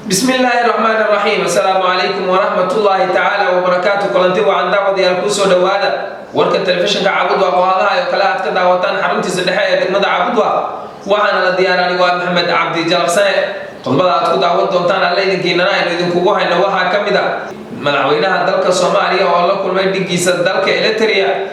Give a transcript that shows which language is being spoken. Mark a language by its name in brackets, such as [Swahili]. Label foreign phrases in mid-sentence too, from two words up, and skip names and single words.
[Arabic] الله الرحمن الرحيم. السلام عليكم ورحمة الله تعالى وبركاته. [Somali] Kulanti wacan daawadayaal, ku soo dhawaada warka telefishinka Caabud Waaq oo hadaha oo kale aad ka daawataan xaruntiisa dhexe ee degmada Caabud Waaq. Waxaana la diyaarinay waa Maxamed Cabdi Jalaqsane. Qodobada aad ku daawan doontaan alla idinkiinana aynu idinkugu hayno waxaa ka mid ah madaxweynaha dalka Soomaaliya oo la kulmay dhiggiisa dalka Eritrea.